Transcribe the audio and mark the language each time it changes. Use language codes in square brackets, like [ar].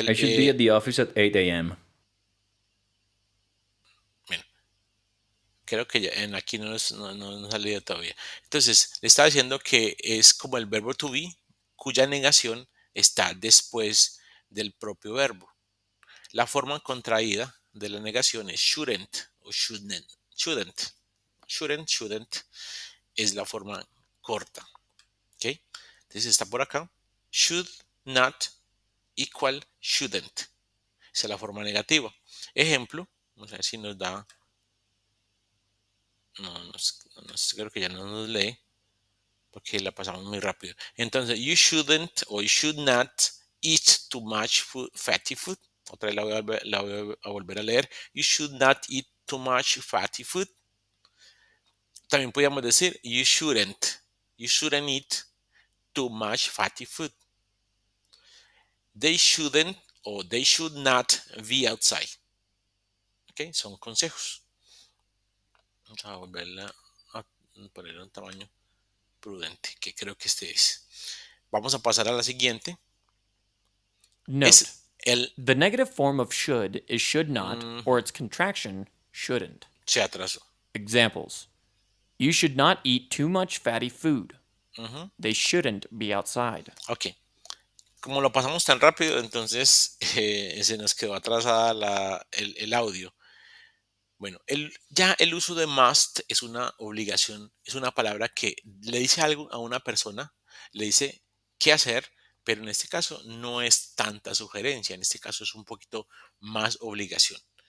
[en] I should be at the office at 8 a.m. [es] bueno, creo que ya en aquí no nos ha salido todavía. Entonces, le estaba diciendo que es como el verbo to be, cuya negación está después del propio verbo. La forma contraída de la negación es shouldn't o shouldn't. Shouldn't es la forma corta. ¿Ok? Entonces está por acá. [en] Should not equal shouldn't. [es] Esa es la forma negativa. Ejemplo, vamos a ver si nos da. No, creo que ya no nos lee porque la pasamos muy rápido. [en] Entonces, you shouldn't or you should not eat too much fatty food. [es] Otra vez la voy a volver a leer. [en] You should not eat too much fatty food. [es] También podríamos decir, [en] you shouldn't eat too much fatty food. They shouldn't or they should not be outside. [es] Ok, son consejos. Vamos a volverla a poner un tamaño prudente, que creo que este es. Vamos a pasar a la siguiente. [en] Note, the negative form of should is should not, or its contraction, shouldn't. [es] Se atrasó. [en] Examples. You should not eat too much fatty food. They shouldn't be outside. [es] Ok. Como lo pasamos tan rápido, entonces se nos quedó atrasada el audio. Bueno, ya el uso de must es una obligación, es una palabra que le dice algo a una persona, le dice qué hacer, pero en este caso no es tanta sugerencia, en este caso es un poquito más obligación.